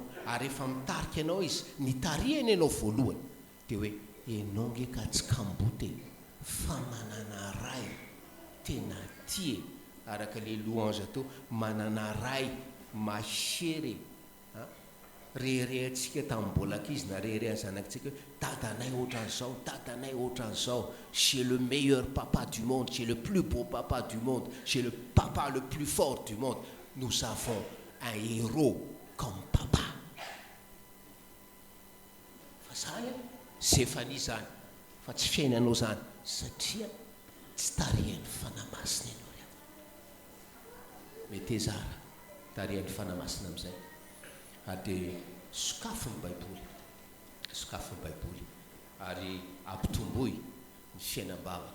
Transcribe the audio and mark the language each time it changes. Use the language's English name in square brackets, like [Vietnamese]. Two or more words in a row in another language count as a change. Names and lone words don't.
[Malagasy] Ary rehefa mitarika ianao izy, ny tarihany ianao voalohany dia hoe ianao nge ka tsy kambote fa manana ray tena tie, araka le louange atao, manana ray mahery. Reherehantsika tamin'ny mbola ankizy na reherehan'ny zanakitsika hoe dadanay ohatran'izao, dadanay ohatran'izao, [French] j'ai le meilleur papa du monde, j'ai le plus beau papa du monde, j'ai le papa le plus fort du monde. Nous avons un héros comme papa. [Malagasy] Fa zany sy efa ny zany, fa tsy fiainanao zany satria tsy tarihan'ny fanamasina ianao ry havana. Meteza tarihan'ny fanamasina amin'izay. Ary dia sokafy ny baiboly, sokafy ny baiboly ary ampitomboy ny fiainam-bavaka.